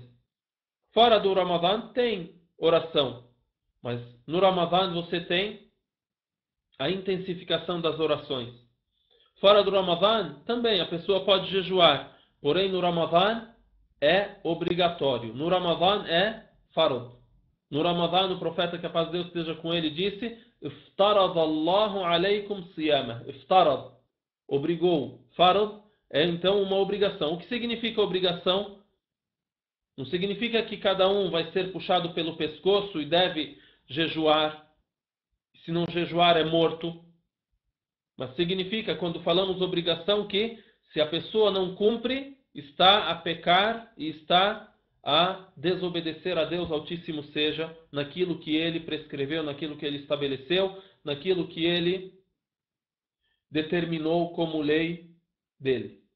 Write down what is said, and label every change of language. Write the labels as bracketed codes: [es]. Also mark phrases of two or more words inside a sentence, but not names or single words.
[pt] Fora do Ramadã tem oração, mas no Ramadã você tem a intensificação das orações. Fora do Ramadã também a pessoa pode jejuar, porém no Ramadã é obrigatório. No Ramadã é farad. No Ramadã o profeta, que a paz de Deus esteja com ele, disse: [ar] "افترض الله عليكم الصيام." [pt] Iftarad, obrigou. Farad é então uma obrigação. O que significa obrigação? Não significa que cada um vai ser puxado pelo pescoço e deve jejuar. Se não jejuar é morto. Mas significa, quando falamos obrigação, que se a pessoa não cumpre, está a pecar e está a desobedecer a Deus Altíssimo seja, naquilo que ele prescreveu, naquilo que ele estabeleceu, naquilo que ele determinou como lei dele.